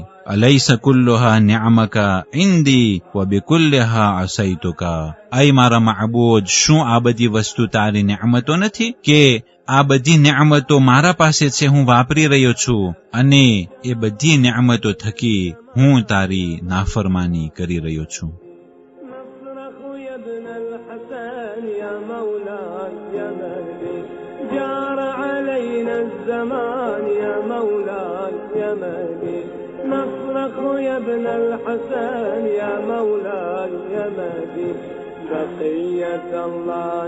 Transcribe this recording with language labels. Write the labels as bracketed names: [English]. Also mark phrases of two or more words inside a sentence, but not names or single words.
[Arabic] أليس كلها نعمك عندي وبكلها عصيتك. [Gujarati] ay મારા માબૂદ, શું આ બધી વસ્તુ તારી નેમતો નથી કે આ બધી નેમતો મારા પાસે છે, હું વાપરી રહ્યો છું અને એ બધી નેમતો થકી હું તારી નાફરમાની કરી રહ્યો છું. [Arabic] نصرخ يا ابن الحسن يا مولاي يا مهدي بقية الله